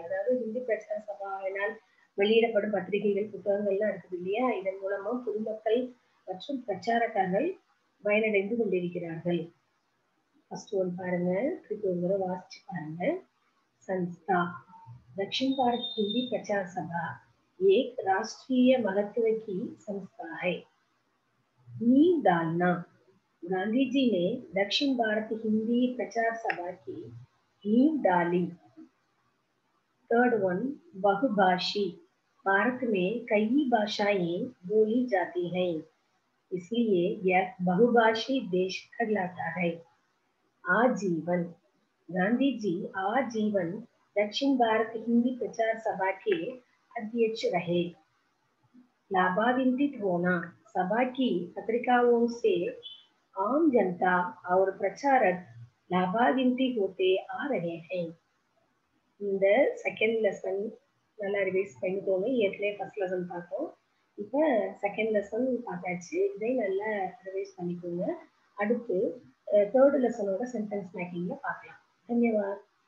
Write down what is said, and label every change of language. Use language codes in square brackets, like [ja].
[ta] அதாவது ஹிந்தி பிரச்சார சபாவினால் வெளியிடப்படும் பத்திரிகைகள் புத்தகங்கள்லாம் இருக்குது இல்லையா, இதன் மூலமா பொதுமக்கள் மற்றும் பிரச்சாரகர்கள் பயனடைந்து கொண்டிருக்கிறார்கள். ஃபர்ஸ்ட் ஒன் பாருங்க, திருப்பி ஒரு முறை வாசிச்சு பாருங்க. [hi] संस्था दक्षिण भारत हिंदी प्रचार सभा एक राष्ट्रीय महत्व की संस्था है। नींव डालना। गांधी जी ने दक्षिण भारत हिंदी प्रचार सभा की नींव डाली। थर्ड वन बहुभाषी। भारत में कई भाषाएं बोली जाती हैं, इसलिए यह बहुभाषी देश कहलाता है। आजीवन। गांधी जी आजीवन दक्षिण भारत हिंदी प्रचार सभा के अध्यक्ष रहे। लाभान्वित होना। सभा की पत्रिकाओं से आम जनता और प्रचारक लाभान्वित होते आ रहे हैं। [ta] இந்த செகண்ட் லெசன் நல்லா ரிவைஸ் பண்ணிக்கோங்க. ஏற்கனவே ஃபர்ஸ்ட் லெசன் பார்த்தோம். இப்போ செகண்ட் லெசன் பார்த்தாச்சு. இதை நல்லா ரிவைஸ் பண்ணிக்கோங்க. அடுத்து தேர்ட் லெசனோட சென்டென்ஸ் மேக்கிங்ல பார்க்கலாம். தன்யவாத்.